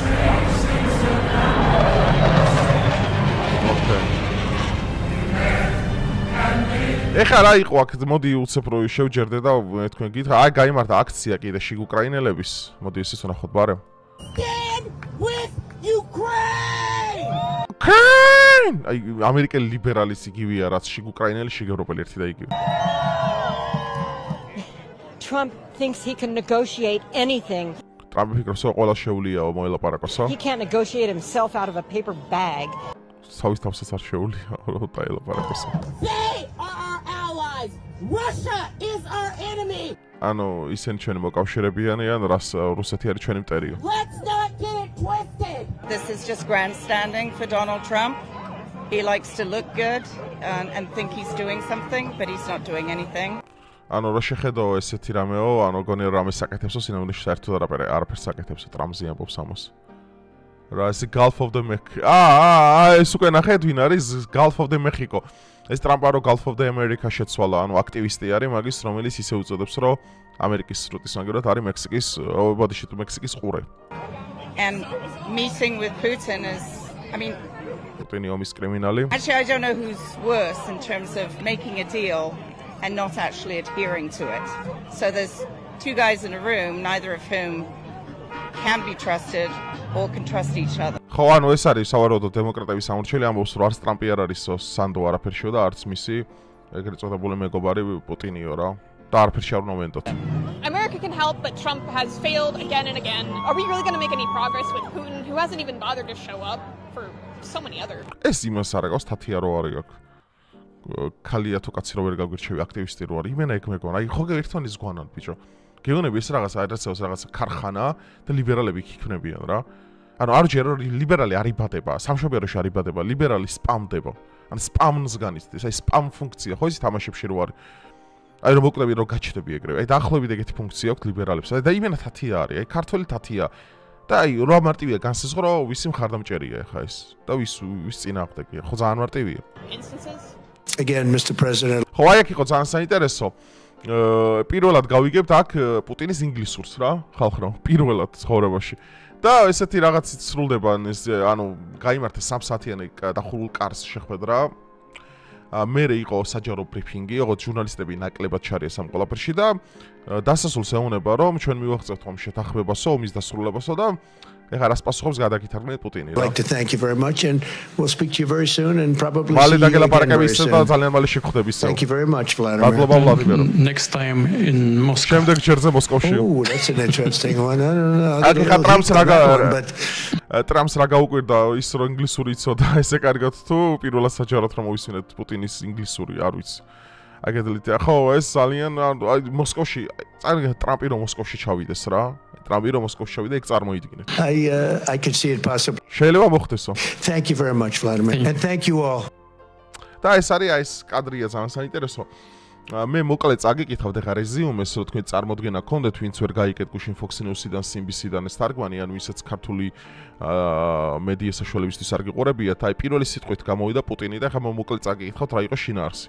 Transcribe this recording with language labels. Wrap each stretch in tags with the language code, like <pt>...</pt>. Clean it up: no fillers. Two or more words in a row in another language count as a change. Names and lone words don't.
<ka>ეხლა რა იყო აქ, მოდი უცებ რო შევჯერდე და თქვენ გითხრა, აი გაიმართა აქცია კიდე შიგ უკრაინელების, მოდი ესეც ვნახოთ ბარემ. აი ამერიკელი ლიბერალის იგივეა, რაც შიგ უკრაინელი, შიგ ევროპელი ერთი და იგივე.</ka> <en>Trump thinks he can negotiate anything.</en> <ka>ტრამპი ფიქრობს, რომ ყველა შეულიაო მოელაპარაკოსო.</ka> <en>He can't negotiate himself out of a paper bag.</en> <ka>თავის თავსაც არ შეუძლია რომ დაელაპარაკოსო.</ka> <en>They are our allies. Russia is our enemy.</en> <ka>ანუ ისინი ჩვენი მოკავშირეებიანი ან რუსეთი არის ჩვენი მტერიო.</ka> <en>Let's not get it twisted. This is just grandstanding for Donald Trump. He likes to look good and think he's doing something, but he's not doing anything.</en> <ka>ანუ რა შეხედო ესეთი რამეო, ანუ გონი რამე საკეთებსო სინამდვილეში საერთოდ არაფერს საკეთებსო ტრამპზე ამბობს ამას. რა ეს Gulf of the Mexico. ეს უკვე ნახეთ ვინ არის Gulf of the Mexico. ეს ტრამპა რო Gulf of the America შეცვალა, ანუ აქტივისტი არის მაგის, რომელიც ისე უწოდებს, რომ ამერიკის სრუტის მაგერად არის მექსიკის, ბოდიში თუ მექსიკის ყურე.</ka> <en>And meeting with Putin is, I mean,</en> <ka>Putin ომის კრიმინალი.</ka> <en>Actually, I don't know who's worse in terms of making a deal and not actually adhering to it. So there's two guys in a room, neither of whom can be trusted or can trust each other.</en> <ka>ხო, ანუ ეს არის სავარაუდოდ დემოკრატების სამორჩილი ამბობს, რომ არც ტრამპი არ არის სანდო არაფერშიო და არც მისი ეგრეთ წოდებული მეგობარი პუტინიო რა. და არაფერში არ უნდა მენდოთ.</ka> <en>America can help, but Trump has failed again and again. Are we really going to make any progress with Putin, who hasn't even bothered to show up for so many other?</en> <ka>ეს იმას არ აქვს, თათია რო არის აქ. ქალია თუ კაცი რო ვერ გაგვირჩევი აქტივისტი რო არის. იმენა ეგ მეგონა. აი ხო ერთმანეთს ზღვანან ბიჭო. გეუბნები ეს რაღაც ქარხანა და ლიბერალები იქნებიან რა. ანუ არ ჯერ ლიბერალი არ იბადება, სამშობლოში არ იბადება, ლიბერალი სპამდება. ან სპამს განიცდის, აი სპამ ფუნქცია ხო ისი თამაშებში რო არის. აი რომ მოკლები რომ გაჩნდები ეგრევე. აი დაახლოებით ეგეთი ფუნქცია აქვს ლიბერალებს. და იმენა თათია არის, აი ქართველი თათია. და აი რა მარტივია განსაზღვრო, ვისი მხარდამჭერია ხა ეს და ვის წინააღმდეგია. ხო ძალიან მარტივია.</ka> <en>Again, Mr. President.</en> <ka>ხო აი აქ იყო ძალიან საინტერესო. პირველად გავიგებთ აქ პუტინის ინგლისურს რა, ხალხო, პირველად ცხოვრებაში. და ესეთი რაღაცით სრულდება ეს ანუ გაიმართა 3 საათიანი დახურულ კარს შეხვედრა. მერე იყო საჯარო ბრიფინგი, ოღონდ ჟურნალისტები ნაკლებად ჩარიეს ამ ყველაფერში და დასასრულს ეუბნება რომ ჩვენ მივაღწევთ ამ შეთანხმებასო, ომის დასრულებასო და ეხლა რას პასუხობს გადაგითარგმნით პუტინი რა.</ka> <en>I'd like to thank you very much and we'll speak to you very soon and probably</en> <ka>მალე</ka> <en>see you</en> <ka>დაგელაპარაკები</ka> <en>again very</en> <ka>და</ka> <en>soon.</en> <ka>ძალიან მალე შეგხვდები ისევ.</ka> <en>Thank you very much, Vladimir.</en> <ka>მადლობა ვლადიმირო.</ka> <en>Next time in Moscow.</en> <ka>შემდეგ ჯერზე მოსკოვში.</ka> <en>Oh, that's an interesting one. I don't know.</en> <ka>აქ ხა ტრამპს რა but ტრამპს რა გაუკვირდა ის რომ ინგლისური იცოდა, ესე კარგად თუ პირველად საჯაროდ რომ მოვისმინეთ პუტინის ინგლისური, არ ვიცი. აგედლით ხო ეს ძალიან აი მოსკოვში წარგი ტრამპი რომ მოსკოვში ჩავიდეს რა. ტრამპი რომ მოსკოვში ჩავიდა, ეგ წარმოიდგინე.</ka> <en>I could see it possible.</en> <ka>შეიძლება მოხდესო.</ka> <en>Thank you very much, Vladimir. And thank you all.</en> <ka>და ეს არის აი ეს კადრია ძალიან საინტერესო. მე მოკლედ წაგიკითხავთ ეხა რეზიუმეს, რომ თქვენ წარმოდგენა გქონდეთ, ვინც ვერ გაიგეთ გუშინ Fox News-დან, CNBC-დან ეს თარგმანი, ან ვისაც ქართული მედია საშუალებისთვის არ გიყურებიათ, აი პირველი სიტყვით გამოვიდა პუტინი და ეხა მოკლედ წაგიკითხავთ რა იყო შინაარსი.</ka>